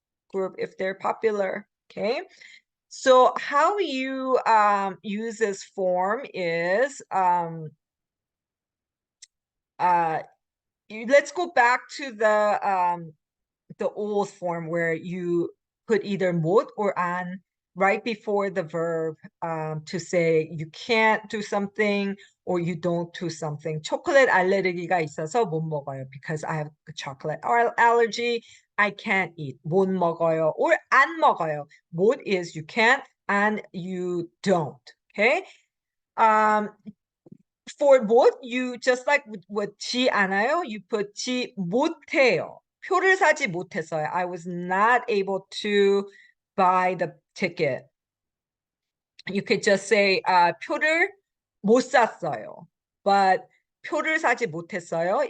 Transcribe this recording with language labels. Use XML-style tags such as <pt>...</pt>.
<en>group if they're popular. Okay. So how you use this form is let's go back to the old form where you put either 못 or 안 right before the verb to say you can't do something or you don't do something.</en> <ko>초콜릿 알레르기가 있어서 못 먹어요</ko> <en>because I have a chocolate allergy. I can't eat.</en> <ko>못 먹어요 or 안 먹어요.</ko> <en>못 is you can't and you don't. Okay. Um, for 못, you just like with 지 않아요, you put 지 못해요.</en> <ko>표를 사지 못했어요.</ko> <en>I was not able to buy the ticket. You could just say</en> <ko>표를 못 샀어요.</ko> <en>But</en> <ko>표를 사지 못했어요.</ko>